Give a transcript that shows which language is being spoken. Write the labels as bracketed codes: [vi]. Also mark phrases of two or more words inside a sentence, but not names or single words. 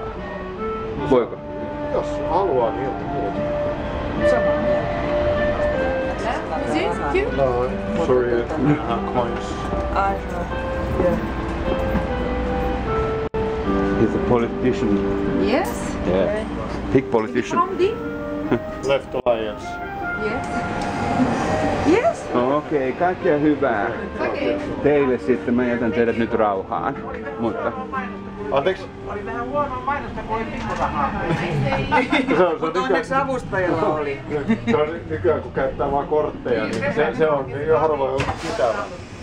[fi] Voiko? Jos haluaa, niin ilman muuta. Samaa mieltä. [en] No, sorry, coins. Yeah. He's a politician. Yes. Yeah. Big politician. Left Alliance. Yes. Yes. [fi] Okei, kaikkea hyvää. Teille sitten, mä jätän teidät nyt rauhaan. Mutta... Anteeksi? Oli vähän huonoa mainosta, kun oli pikkurahaa. Mutta onneksi avustajalla oli. Se on nykyään kun käyttää vaan kortteja, niin se on niin harvoin ollut sitä.